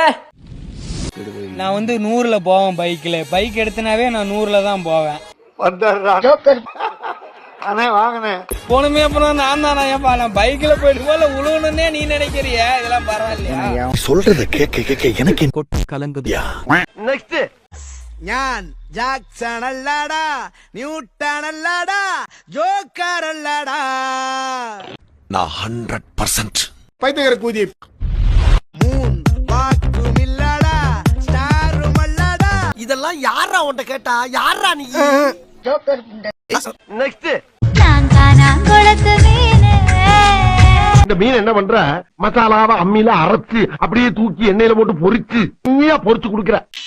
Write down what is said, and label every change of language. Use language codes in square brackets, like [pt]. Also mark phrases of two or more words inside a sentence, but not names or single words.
[ta] நான் வந்து 100ல போவேன் பைக்ல. பைக் எடுத்தனாவே நான் 100ல தான் போவேன். வந்தறா. போனுமே அப்புறம் நான் தானே ஏப்பா நான் பைக்ல போயிட்டு போல உழுவணுன்னே நீ நினைக்கிறிய இதெல்லாம் பரவாயில்லையா சொல்றத கேட்க கேட்க எனக்கு கலங்குதியா [ml] நெக்ஸ்ட் ഞാൻ ജാക്സൺ അല്ലടാ ന്യൂട്ടൺ അല്ലടാ ജോക്കർ അല്ലടാ [ta] நான் 100% பைத்தியக்கார கூதியை மூன் வாக்குமில்லடா ஸ்டாரும் அல்லடா இதெல்லாம் யாரா உன்கிட்ட கேட்டா யாரா நீ நெக்ஸ்ட் இந்த மீன் என்ன பண்ற மசாலாவை அம்மியில அரைச்சு அப்படியே தூக்கி எண்ணெயில போட்டு பொரிச்சு நீயா பொரிச்சு குடுக்கற